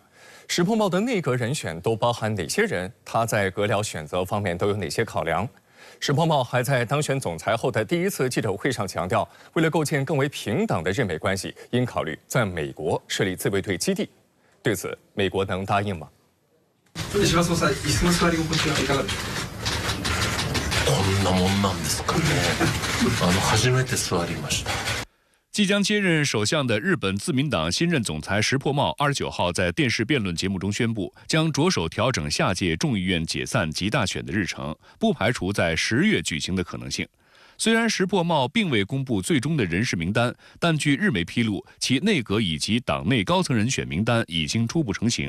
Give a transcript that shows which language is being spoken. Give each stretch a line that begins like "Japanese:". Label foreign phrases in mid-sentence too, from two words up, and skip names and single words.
Chinese: 石破茂的内阁人选都包含哪些人？他在阁僚选择方面都有哪些考量？石破茂还在当选总裁后的第一次记者会上强调，为了构建更为平等的日美关系，应考慮在美国设立自卫队基地。对此，美国能答应吗？
Japanese: 石破総裁、椅子の座り心地はいかがでしょうか？こんなもんなんですかね。初めて座りました。
Chinese: 即将接任首相的日本自民党新任总裁石破茂29号在电视辩论节目中宣布，将着手调整下届众议院解散及大选的日程，不排除在10月举行的可能性。虽然石破茂并未公布最终的人事名单，但据日媒披露，其内阁以及党内高层人选名单已经初步成型。